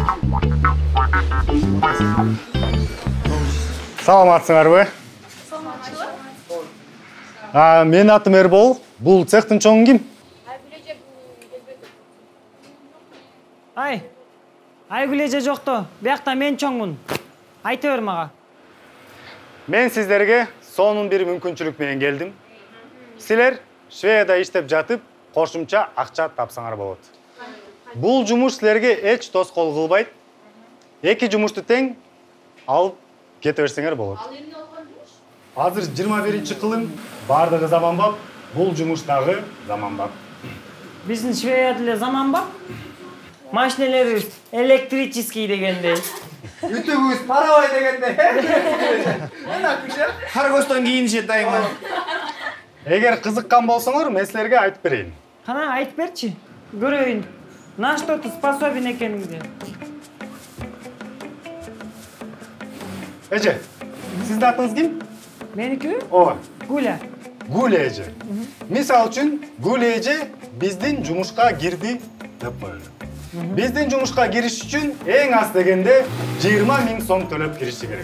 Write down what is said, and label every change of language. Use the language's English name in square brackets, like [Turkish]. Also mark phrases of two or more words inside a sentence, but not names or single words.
[Kyrgyz] Саламатсыңар бе? Мен атым Эрбол. Бул цехтин чоңу ким? Айгүл эже жокто. Биякта мен чоңмун. Айта бер мага. Мен сиздерге сонун бир мүмкүнчүлүк менен келдим. Силер Шведияда иштеп жатып, кошумча акча тапсаңар болот. Бул жумуш силерге эч тоскоол кылбайт. 2 жумушту тең алып кете берсеңер болот. Азыр 21-кылым, бардыгы заманбап, бул жумуш дагы заманбап. Биздин Шведияда эле заманбап. Машинелерибиз электрический дегендей. Ütübüz paravay degende. Каргостон кийинишет дайыма. Эгер кызыккан болсоңор, мен силерге айтып берейин. Кана айтып берчи. Көрөйүн. [Russian] На что ты способен экениңди. [Kyrgyz] Эже, сиздин атыңыз ким? Меники? Ооба. Гуля. Гуля эже. Мисал үчүн, Гуля эже биздин жумушка кирди деп коелу. Биздин жумушка кириш үчүн эң аз дегенде 20 000 сом төлөп кириши керек.